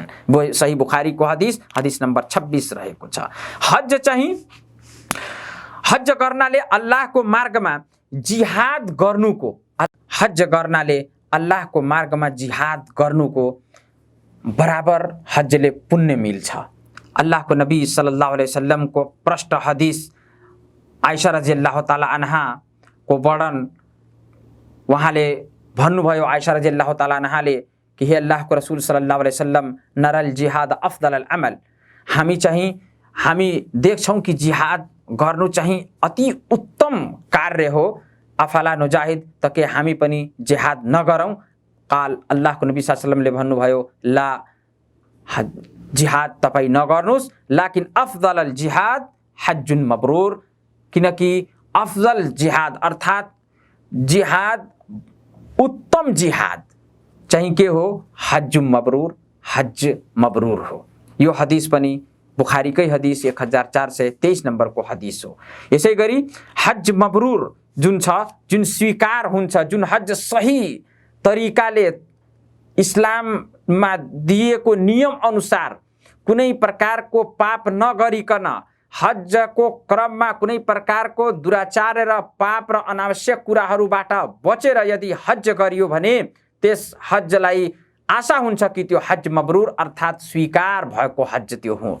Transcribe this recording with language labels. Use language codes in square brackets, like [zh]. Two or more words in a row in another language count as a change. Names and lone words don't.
[ne] सही बुखारीको हदिस नम्बर 26 रहेको छ। हज गर्नाले अल्लाहको मार्गमा जिहाद गर्नुको, हज गर्नाले अल्लाहको मार्गमा जिहाद गर्नुको बराबर हजले पुण्य मिल्छ। अल्लाहको नबी [ar] صلى الله عليه وسلم [ne] प्रष्ट हदिस आइशा [ar] رضي الله تعالى عنها [ne] को वर्णन, उहाँले भन्नुभयो, आइशा [ar] رضي الله تعالى عنها [ne] कि हे अल्लाहको रसूल [ar] صلى الله عليه وسلم, نرى الجهاد أفضل العمل, [ne] हामी देख्छौँ कि जिहाद गर्नु चाहिँ अति उत्तम कार्य हो। [ar] أفلا نجاهد, [ne] त के हामी पनि जिहाद नगरौँ? काल, अल्लाहको नबी [ar] صلى الله عليه وسلم [ne] भन्नुभयो, ला, जिहाद तपाईँ नगर्नुहोस्, [ar] لكن أفضل الجهاد حج مبرور, [ne] किनकि अफजल जिहाद अर्थात् जिहाद, उत्तम जिहाद चाहिँ के हो? [ar] حج مبرور, [ne] हज मब्रुर हो। यो हदिस पनि बुखारीकै हदिस 1423 नम्बरको हदिस हो। यसै गरी हज मब्रुर जुन छ, जुन स्वीकार हुन्छ, जुन हज सही तरिकाले इस्लाममा दिएको नियम अनुसार कुनै प्रकारको पाप नगरिकन, हजको क्रममा कुनै प्रकारको दुराचार र पाप र अनावश्यक कुराहरूबाट बचेर यदि हज गरियो भने त्यस हजलाई आशा हुन्छ कि त्यो हज मब्रुर अर्थात् स्वीकार भएको हज त्यो हो।